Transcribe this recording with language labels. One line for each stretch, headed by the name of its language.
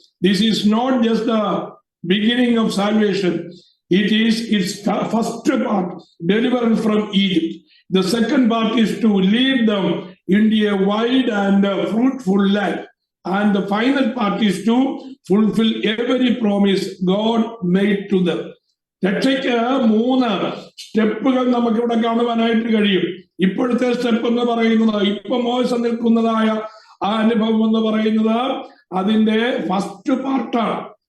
English: This is not just the beginning of salvation. It is its first part, deliverance from Egypt. The second part is to lead them into a wide and fruitful land. And the final part is to fulfill every promise God made to them.
Malayalam: രക്ഷയ്ക്ക് 3 സ്റ്റെപ്പുകൾ നമുക്ക് ഇവിടെ കാണുവാനായിട്ട് കഴിയും. ഇപ്പോഴത്തെ step എന്ന് പറയുന്നത്, ഇപ്പൊ മോശ നിൽക്കുന്നതായ ആ അനുഭവം എന്ന് പറയുന്നത് അതിന്റെ ഫസ്റ്റ് പാർട്ടാണ്.